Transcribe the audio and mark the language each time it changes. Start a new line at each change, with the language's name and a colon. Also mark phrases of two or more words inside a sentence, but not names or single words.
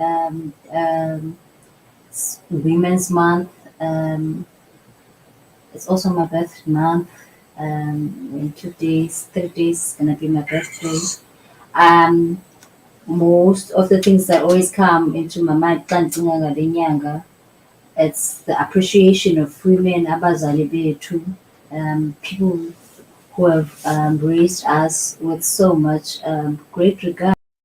English: It's Women's Month. Um, it's also my birthday month. In 2 days, 3 days, it's gonna be my birthday. Um, most of the things that always come into my mind,
Xhosa: xa ndicinga ngale nyanga,
English: it's the appreciation of women,
Xhosa: abazali bethu,
English: people who have raised us with so much great regard.